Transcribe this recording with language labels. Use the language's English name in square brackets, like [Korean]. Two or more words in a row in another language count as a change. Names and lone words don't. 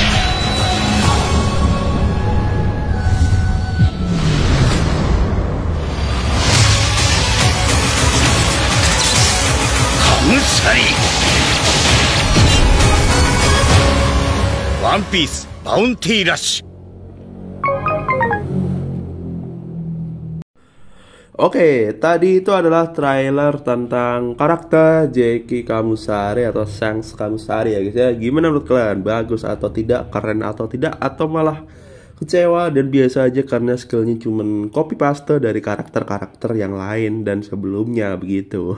[Indonesian] ワンピースバウンティーラッシュ。 Oke, tadi itu adalah trailer tentang karakter Jeki Kamusari atau Shanks Kamusari ya guys ya. Gimana menurut kalian? Bagus atau tidak? Keren atau tidak? Atau malah kecewa dan biasa aja karena skillnya cuman [English] copy paste [Indonesian] dari karakter-karakter yang lain dan sebelumnya begitu.